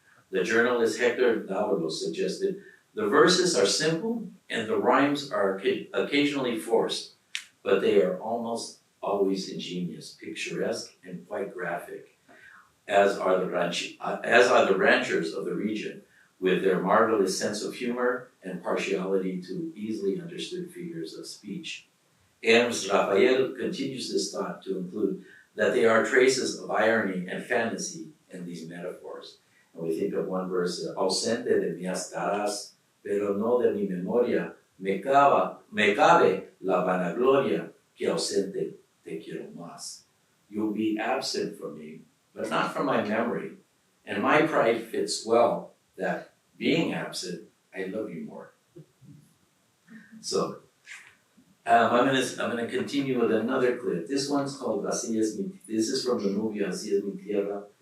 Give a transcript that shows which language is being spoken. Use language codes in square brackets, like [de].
[en] The journalist Hector Davalos suggested, the verses are simple and the rhymes are occasionally forced, but they are almost always ingenious, picturesque, and quite graphic, as are the ranchers of the region, with their marvelous sense of humor and partiality to easily understood figures of speech. Ernst Raphael continues this thought to include that they are traces of irony and fantasy in these metaphors. And we think of one verse, [es] ausente de mí estarás, pero no de mi memoria, me cabe la vanagloria que ausente te quiero más. [en] You'll be absent from me, but not from my memory. And my pride fits well that being absent, I love you more. So, I'm gonna continue with another clip. This one's called Así es mi, this is from the movie Así es mi tierra.